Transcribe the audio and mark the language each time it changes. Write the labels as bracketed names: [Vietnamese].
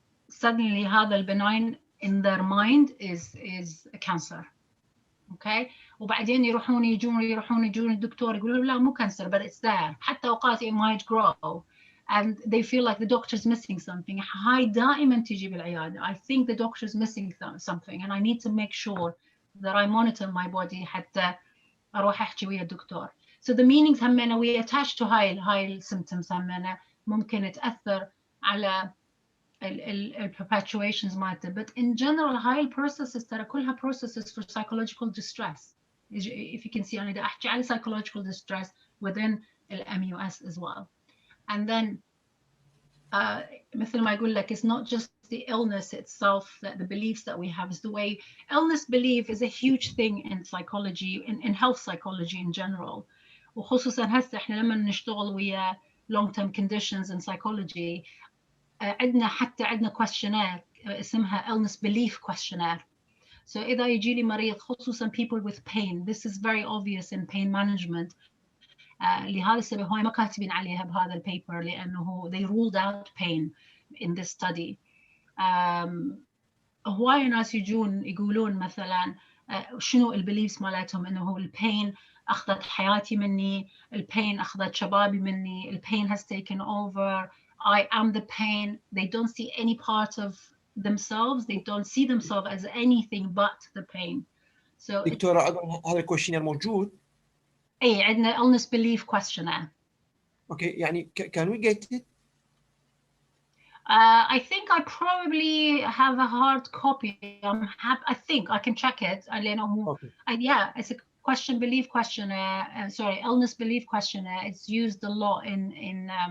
[English] Suddenly [Arabic] هذا البناين [English] in their mind is a cancer. [Arabic] Okay, وبعدين يروحون الدكتور يقولوا لا مو cancer [English] but it's there. [Arabic] حتى اوقات [English] it might grow and they feel like the doctor's missing something. [Arabic] هاي دائما تجي بالعيادة. [English] I think the doctor's missing something and I need to make sure that I monitor my body [Arabic] حتى أروح أحكي ويا الدكتور. So [English] the meanings [Arabic] همنا [English] we attach to [Arabic] هاي symptoms همنا ممكن تأثر على perpetuations مالته. [English] But in general هاي processes [Arabic] ترى كلها [English] processes for psychological distress. If you can see [Arabic] أنا دا أحكي على [English] psychological distress within MUS as well. And then [Arabic] مثل ما يقول لك, [English] it's not just the illness itself, that the beliefs that we have is the way illness belief is a huge thing in psychology, in health psychology in general. [Arabic] وخصوصا هسه احنا لما نشتغل ويا [English] long term conditions in psychology [Arabic] عندنا questionnaire اسمها [English] illness belief questionnaire. So [Arabic] إذا يجي لي مريض خصوصا [English] people with pain, this is very obvious in pain management. [Arabic] لهذا السبب هاي ما كاتبين عليها بهذا البيبر لأنه [English] they ruled out pain in this study. [Arabic] هواي ناس يجون يقولون مثلا شنو البيليفز مالتهم إنه البين أخذت حياتي مني, البين أخذت شبابي مني, البين [English] has taken over, I am the pain. They don't see any part of themselves, they don't see themselves as anything but the pain. So [Arabic] دكتورة هذا الكويشنير موجود؟ اي عندنا [English] illness belief questionnaire. Okay, يعني can we get it? I think I probably have a hard copy. I think I can check it. Okay. Yeah, it's a belief questionnaire. Sorry, illness belief questionnaire. It's used a lot in